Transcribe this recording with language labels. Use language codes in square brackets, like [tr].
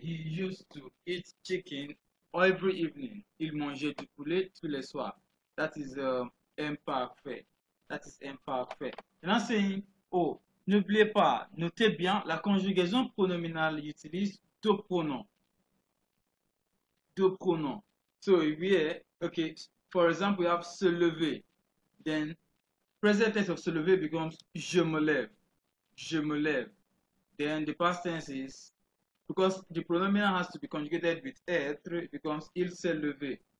[en] He used to eat chicken every evening. [fr] Il mangeait du poulet tous les soirs. That is imperfect. That is imperfect. Now saying, oh, n'oubliez pas, notez bien, la conjugaison pronominale utilise deux pronoms. Deux pronoms. [en] So here, okay, for example, we have se lever. Then present tense of se lever becomes je me lève. Je me lève. Then the past tense is, because the pronominal has to be conjugated with être, it becomes il s'est levé.